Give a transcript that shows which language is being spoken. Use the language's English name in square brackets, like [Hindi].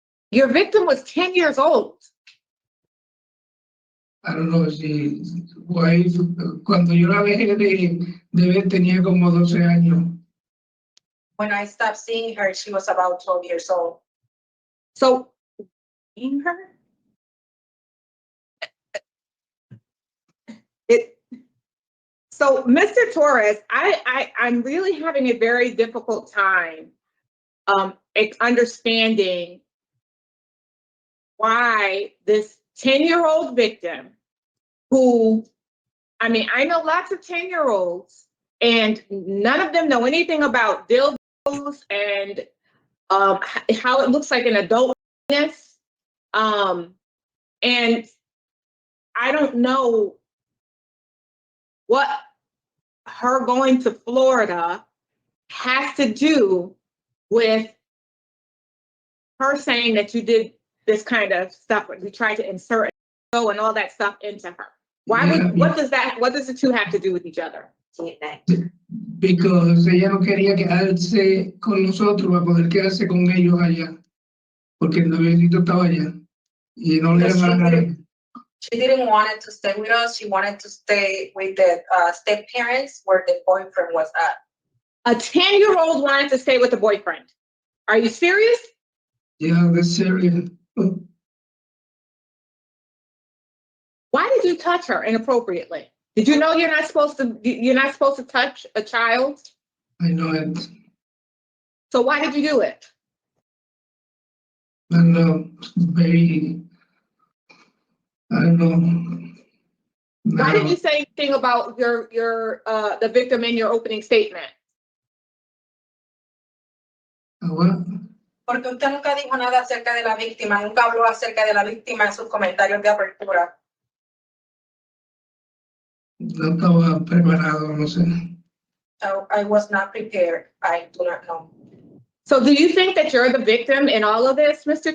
[English] Your victim was 10 years old. I don't know [Spanish] si cuando yo la dejé de ver tenía como 12 años. [English] When I stopped seeing her, she was about 12 years old. So, seeing her? So, Mr. Torres, I'm really having a very difficult time understanding why this 10-year-old victim who, I mean, I know lots of 10-year-olds and none of them know anything about dildos and how it looks like an adult penis. And I don't know what her going to Florida has to do with her saying that you did this kind of stuff, you tried to insert and all that stuff into her. Why would, what does the two have to do with each other? [Spanish] Because ella no quería quedarse con nosotros para poder quedarse con ellos allá, porque el noviecito estaba allá y no le iban a dejar. [English] She didn't want to stay with us. She wanted to stay with the step parents where the boyfriend was at. A 10-year-old wanted to stay with the boyfriend. Are you serious? Yeah, that's serious. Why did you touch her inappropriately? Did you know you're not supposed to touch a child? I know it. So why did you do it? I know, very, I don't know. Why didn't you say anything about the victim in your opening statement? What? [Spanish] Porque usted nunca dijo nada acerca de la víctima, nunca habló acerca de la víctima en sus comentarios de apertura. No estaba preparado, no sé. [English] I was not prepared. I do not know. So do you think that you're the victim in all of this, Mr.